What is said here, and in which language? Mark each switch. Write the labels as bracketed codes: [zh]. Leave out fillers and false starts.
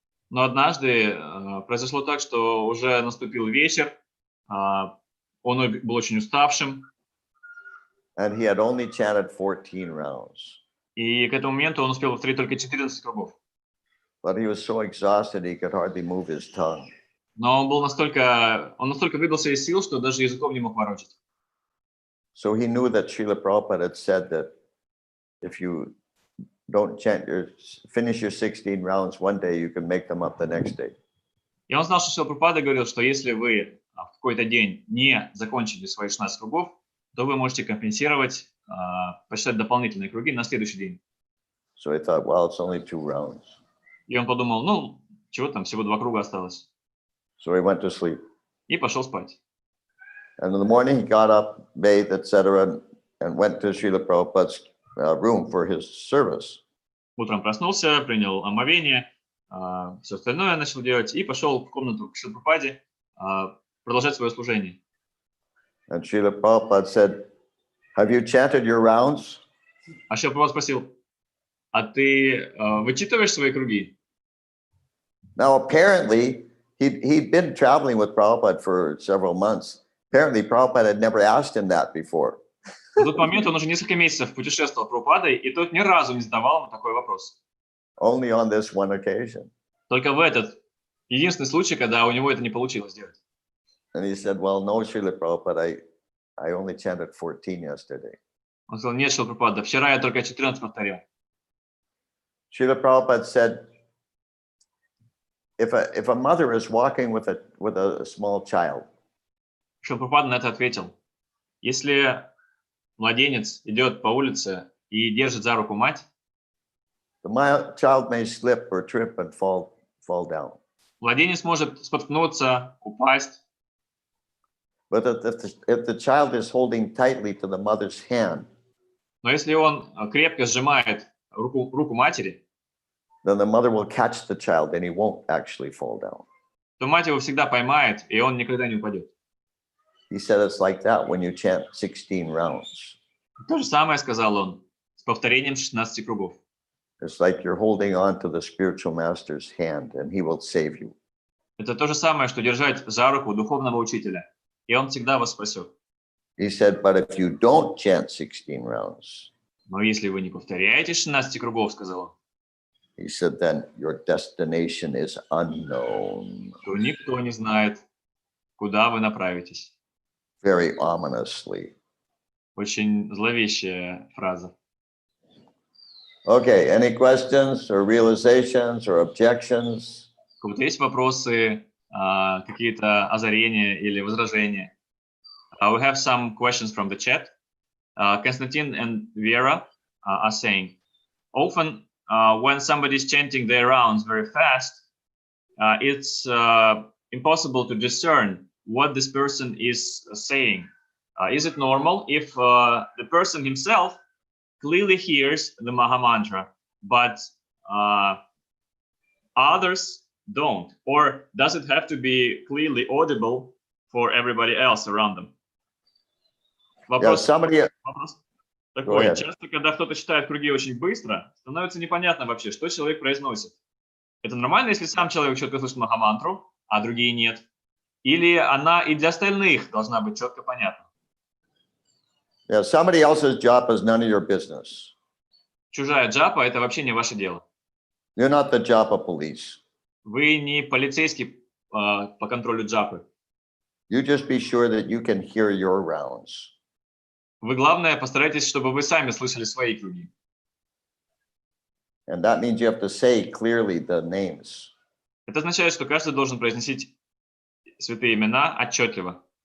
[ru] Но однажды произошло так, что уже наступил вечер, он был очень уставшим, [en] And he had only chanted 14 rounds. [ru] и к этому моменту он успел повторить только 14 кругов. [en] But he was so exhausted he could hardly move his tongue. [ru] Но он настолько выбился из сил, что даже языком не мог ворочать. [en] So he knew that Srila Prabhupada had said that if you don't finish your 16 rounds one day, you can make them up the next day. [ru] И он знал, что Шрила Прабхупада говорил, что если вы в какой-то день не закончили свои 16 кругов, то вы можете компенсировать, посчитать дополнительные круги на следующий день. [en] So I thought, well, it's only 2 rounds. [ru] И он подумал, ну, чего там, всего 2 круга осталось. [en] So he went to sleep. [ru] И пошел спать. [en] And in the morning, he got up, bathed, etc., and went to Srila Prabhupada's room for his service. [ru] Утром проснулся, принял омовение, все остальное начал делать и пошел в комнату к Шриле Прабхупаде продолжать свое служение. [en] And Srila Prabhupada said, have you chanted your rounds? [ru] А Шрила Прабхупада спросил, а ты вычитываешь свои круги? [en] Now, apparently, he'd been traveling with Prabhupada for several months. Apparently, Prabhupada had never asked him that before. [ru] В тот момент он уже несколько месяцев путешествовал с Прабхупадой, и тот ни разу не задавал ему такой вопрос. [en] Only on this one occasion. [ru] Только в этот единственный случай, когда у него это не получилось сделать. [en] And he said, well, no, Srila Prabhupada, I only chanted 14 yesterday. [ru] Он сказал, нет, Шрила Прабхупада, вчера я только 14 повторил. [en] Srila Prabhupada said, if a mother is walking with a small child, [ru] Шрила Прабхупада на это ответил, если младенец идет по улице и держит за руку мать, [en] the child may slip or trip and fall down. [ru] младенец может споткнуться, упасть. [en] But if the child is holding tightly to the mother's hand, [ru] Но если он крепко сжимает руку матери, [en] then the mother will catch the child and he won't actually fall down. [ru] то мать его всегда поймает, и он никогда не упадет. [en] He said it's like that when you chant 16 rounds. [ru] То же самое сказал он с повторением 16 кругов. [en] It's like you're holding on to the spiritual master's hand and he will save you. [ru] Это то же самое, что держать за руку духовного учителя, и он всегда вас спасет. [en] He said, but if you don't chant 16 rounds, [ru] Но если вы не повторяете 16 кругов, сказал он, [en] he said, then your destination is unknown. [ru] то никто не знает, куда вы направитесь. [en] Very ominously. [ru] Очень зловещая фраза. [en] Okay, any questions or realizations or objections? [ru] У кого-то есть вопросы, какие-то озарения или возражения? [en] We have some questions from the chat. Konstantin and Vera are saying, often when somebody is chanting their rounds very fast, it's impossible to discern what this person is saying. Is it normal if the person himself clearly hears the Maha Mantra, but others don't? Or does it have to be clearly audible for everybody else around them? [ru] Вопрос такой. Часто, когда кто-то читает круги очень быстро, становится непонятно вообще, что человек произносит. Это нормально, если сам человек четко слышит Махамантру, а другие нет? Или она и для остальных должна быть четко понятна? [en] Yeah, somebody else's job is none of your business. [ru] Чужая джапа – это вообще не ваше дело. [en] You're not the japa police. [ru] Вы не полицейский по контролю джапы. [en] You just be sure that you can hear your rounds. [ru] Вы, главное, постарайтесь, чтобы вы сами слышали свои круги. [en] And that means you have to say clearly the names. [ru] Это означает, что каждый должен произносить святые имена отчетливо.